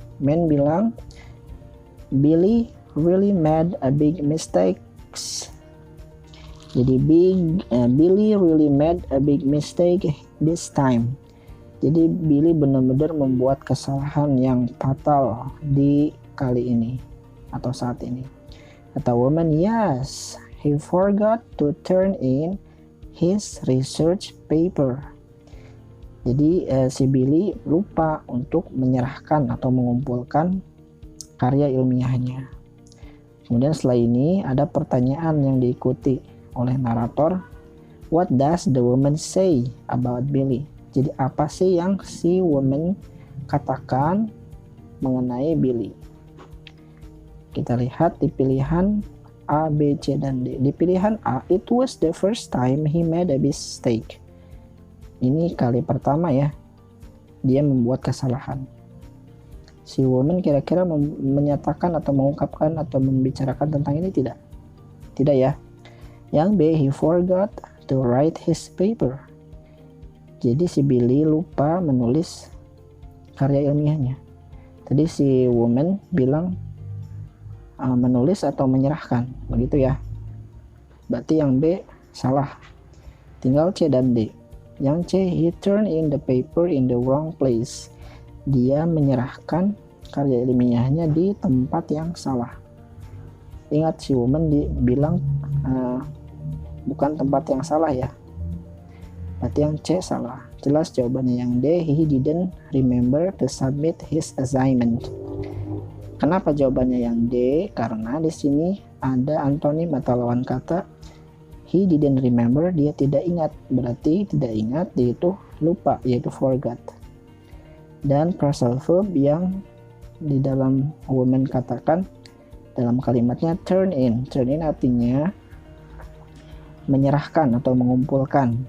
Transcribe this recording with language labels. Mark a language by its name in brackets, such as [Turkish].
[English] Man [Indonesian] bilang, [English] Billy really made a big mistake. [Indonesian] Jadi [English] Billy really made a big mistake this time. [Indonesian] Jadi Billy benar-benar membuat kesalahan yang fatal di kali ini atau saat ini. Kata [English] woman, yes, he forgot to turn in his research paper. [Indonesian] Jadi si Billy lupa untuk menyerahkan atau mengumpulkan karya ilmiahnya. Kemudian setelah ini ada pertanyaan yang diikuti oleh narator. [English] What does the woman say about Billy? [Indonesian] Jadi apa sih yang si woman katakan mengenai Billy? Kita lihat di pilihan A, B, C, dan D. Di pilihan A, [English] it was the first time he made a mistake. [Indonesian] Ini kali pertama ya, dia membuat kesalahan. Si woman kira-kira menyatakan atau mengungkapkan atau membicarakan tentang ini tidak? Tidak ya. Yang B, [English] he forgot to write his paper. [Indonesian] Jadi si Billy lupa menulis karya ilmiahnya. Tadi si woman bilang menulis atau menyerahkan, begitu ya. Berarti yang B salah. Tinggal C dan D. Yang C, [English] he turned in the paper in the wrong place. [Indonesian] Dia menyerahkan karya ilmiahnya di tempat yang salah. Ingat, si woman bilang bukan tempat yang salah ya. Berarti yang C salah. Jelas jawabannya yang D, [English] he didn't remember to submit his assignment. [Indonesian] Kenapa jawabannya yang D? Karena di sini ada antonim atau lawan kata. [English] He didn't remember, [Indonesian] dia tidak ingat. Berarti tidak ingat, dia itu lupa, yaitu forgot. Dan phrasal verb yang di dalam woman katakan dalam kalimatnya turn in. Turn in artinya menyerahkan atau mengumpulkan.